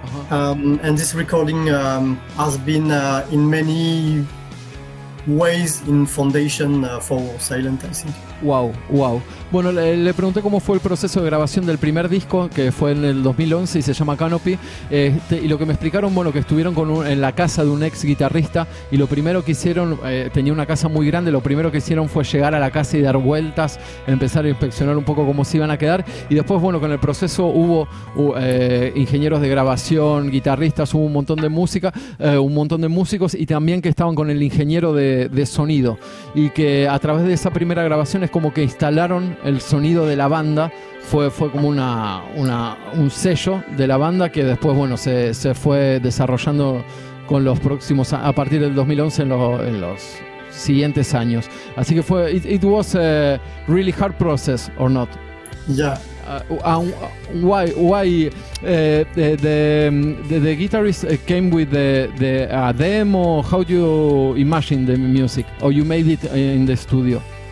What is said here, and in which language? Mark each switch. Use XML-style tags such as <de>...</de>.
<en>And this recording has been in many ways in foundation for Silent, I think. Wow.</en> <es>Bueno, le pregunté cómo fue el proceso de grabación del primer disco, que fue en el 2011 y se llama Canopy. Y lo que me explicaron, bueno, que estuvieron en la casa de un ex guitarrista y lo primero que hicieron, tenía una casa muy grande, lo primero que hicieron fue llegar a la casa y dar vueltas, empezar a inspeccionar un poco cómo se iban a quedar. Y después, bueno, con el proceso hubo ingenieros de grabación, guitarristas, hubo un montón de música, un montón de músicos y también que estaban con el ingeniero de sonido. Y que a través de esa primera grabación es como que instalaron el sonido de la banda, fue como un sello de la banda que después, bueno, se fue desarrollando con los próximos, a partir del 2011 en los siguientes años. Así que fue,</es> <en>it was a really hard process, or not? Yeah. Why the guitarist came with the demo? How do you imagine the music, or you made it in the studio?</en>